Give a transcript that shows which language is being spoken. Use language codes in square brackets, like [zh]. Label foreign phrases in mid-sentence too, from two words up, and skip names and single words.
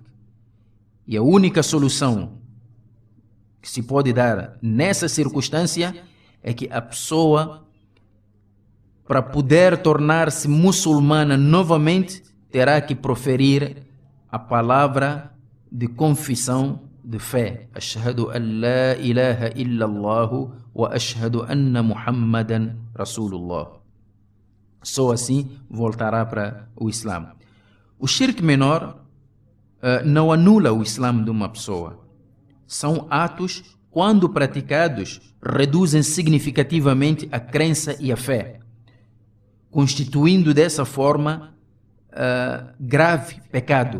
[pt] E a única solução que se pode dar nessa circunstância é que a pessoa, para poder tornar-se muçulmana novamente, terá que proferir a palavra de confissão de fé. [ar] أشهد أن لا إله إلا الله وأشهد أن محمدا رسول الله. [pt] Só assim voltará para o Islã. O shirk menor não anula o Islã de uma pessoa. São atos, quando praticados, reduzem significativamente a crença e a fé, constituindo dessa forma grave pecado.